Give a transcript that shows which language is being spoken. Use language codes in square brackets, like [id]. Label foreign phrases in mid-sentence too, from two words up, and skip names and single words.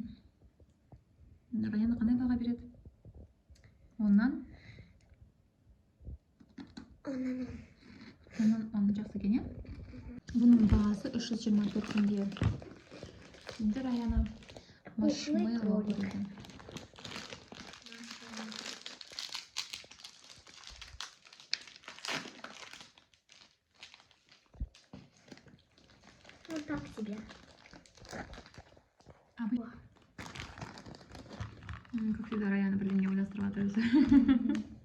[kk] Раян қандай баға береді? Оннан? Оннан жақсы екен, е? Бұның бағасы 324 теңге. Енді Раяна маршмеллоу көреді. [ru] Вот так тебе. Как всегда, [kk] Раяна бірдеңе ойластырып жатыр өзі.